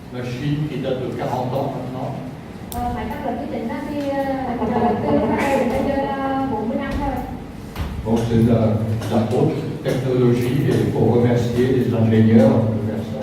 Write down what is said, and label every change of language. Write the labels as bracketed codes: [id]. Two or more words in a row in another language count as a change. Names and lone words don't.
[fr] machine qui date de 40 ans maintenant. [vi] Máy cắt lớp vi tính thì từ ra đây đến bây giờ là 40 năm rồi. [fr] Donc c'est de la haute technologie et il faut remercier les ingénieurs de faire ça.